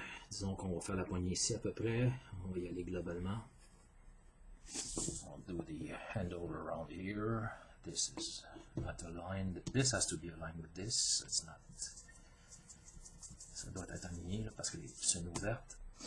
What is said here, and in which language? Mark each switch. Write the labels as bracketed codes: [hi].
[fr] Disons qu'on va faire la poignée ici à peu près. On va y aller globalement. [en] I'll do the handle around here. This is not aligned. This has to be aligned with this. It's not. [fr] Ça doit être aligné là, parce que c'est une ouverte.